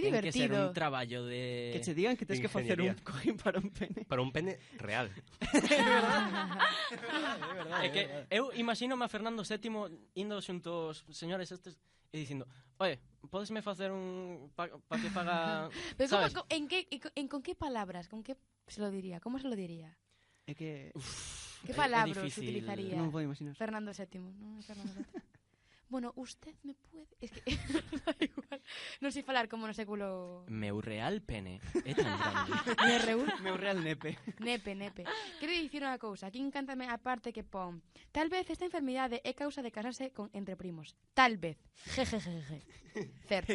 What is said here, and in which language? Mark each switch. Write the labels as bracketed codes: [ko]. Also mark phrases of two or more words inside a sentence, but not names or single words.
[gl] ten que ser divertido. un traballo de... Que che digan que tens que facer un Ingeniería. cojín para un pene. Para un pene real. É que eu imagínome a Fernando VII indo xunto aos señores estes e dicindo, oye, podesme facer un... pa que faga... Pero sabes? [es] ¿con qué palabras? ¿Con qué se lo diría? ¿Cómo se lo diría? [gl] É que... [es] ¿Qué [gl] É [es] palabras [gl] difícil. [es] utilizaría [gl] Non podo imaginar. [es] Fernando VII? No, Fernando VII. Bueno, usted me puede... Es que da igual. [gl] Non sei falar como no século... Meu real pene é tan grande. Meu real nepe. Nepe. Quero dicir unha cousa. Aquí encántame a parte que pon. Tal vez esta enfermidade é causa de casarse entre primos. Tal vez. Jejejeje. Certo.